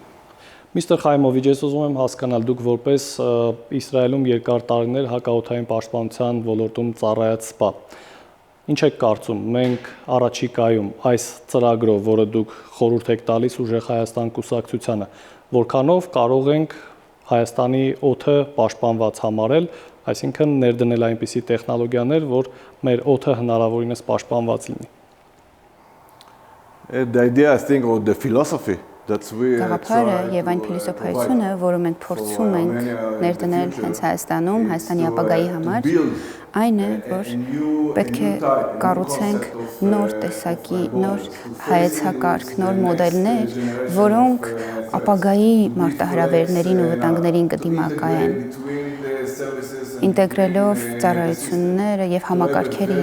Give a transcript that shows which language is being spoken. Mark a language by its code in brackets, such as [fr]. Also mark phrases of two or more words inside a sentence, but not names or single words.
[hy] Միստր Խայմովիչ, ես ուզում եմ հասկանալ, դուք որպես Իսրայելում երկար տարիներ հակաօդային պաշտպանության ոլորտում ծառայած սպա, ինչ եք կարծում, մենք առաջիկայում այս ծրագրով, որը դուք խորհուրդ եք տալիս Ուժեղ Հայաստան կուսակցությանը, որքանով կարող ենք Հայաստանի օդը պաշտպանված համարել, այսինքն ներդնել այնպիսի տեխնոլոգիաներ, որ մեր օդը հնարավորինս պաշտպանված լինի։ [en] The idea, I think, or the philosophy [hy] Գաղափարը եւ այն փիլիսոփայությունը, որը մենք փորձում ենք ներդնել հենց Հայաստանում, Հայաստանի ապագայի համար, այն է, որ պետք է կառուցենք նոր տեսակի, նոր հայեցակարգ, նոր մոդելներ, որոնք ապագայի մարտահրավերներին ու վտանգներին կդիմակայեն, ինտեգրելով ծառայությունները եւ համակարգերը